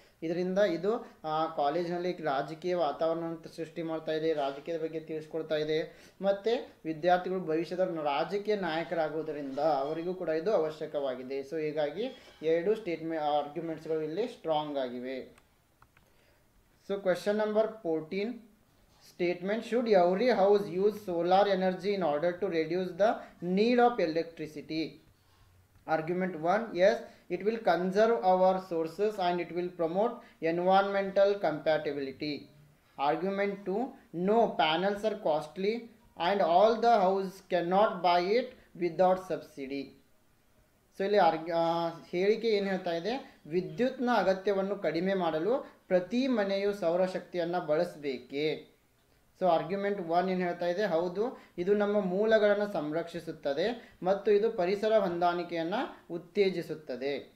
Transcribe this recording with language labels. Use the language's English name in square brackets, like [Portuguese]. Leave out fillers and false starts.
[Kannada] ಇದರಿಂದ ಇದು ಕಾಲೇಜಿನಲ್ಲಿ ರಾಜಕೀಯ ವಾತಾವರಣವನ್ನು ಸೃಷ್ಟಿ ಮಾಡ್ತಾ ಇದೆ, ರಾಜಕೀಯದ ಬಗ್ಗೆ ತಿಳಿಸ್ಕೊಡ್ತಾ ಇದೆ, ಮತ್ತು ವಿದ್ಯಾರ್ಥಿಗಳು ಭವಿಷ್ಯದ ರಾಜಕೀಯ ನಾಯಕರಾಗುವುದರಿಂದ ಅವರಿಗೂ ಕೂಡ ಇದು ಅವಶ್ಯಕವಾಗಿದೆ. ಸೊ ಹೀಗಾಗಿ ಎರಡು ಆರ್ಗ್ಯುಮೆಂಟ್ಸ್ಗಳು ಇಲ್ಲಿ ಸ್ಟ್ರಾಂಗ್ ಆಗಿವೆ. [English] So question number 14 statement, should every house use solar energy in order to reduce the need of electricity? Argument 1, yes, it will conserve our sources and it will promote environmental compatibility. Argument 2, no, panels are costly and all the house cannot buy it without subsidy. [Kannada] So ಇಲ್ಲಿ ಹೇಳಿಕೆ ಏನು ಹೇಳ್ತಾ ಇದೆ, ವಿದ್ಯುತ್ನ ಅಗತ್ಯವನ್ನು ಕಡಿಮೆ ಮಾಡಲು ಪ್ರತಿ ಮನೆಯು ಸೌರಶಕ್ತಿಯನ್ನು ಬಳಸಬೇಕೇ. ಸೊ ಆರ್ಗ್ಯುಮೆಂಟ್ 1 ಏನು ಹೇಳ್ತಾ ಇದೆ, ಹೌದು, ಇದು ನಮ್ಮ ಮೂಲಗಳನ್ನು ಸಂರಕ್ಷಿಸುತ್ತದೆ ಮತ್ತು ಇದು ಪರಿಸರ ಹೊಂದಾಣಿಕೆಯನ್ನು ಉತ್ತೇಜಿಸುತ್ತದೆ.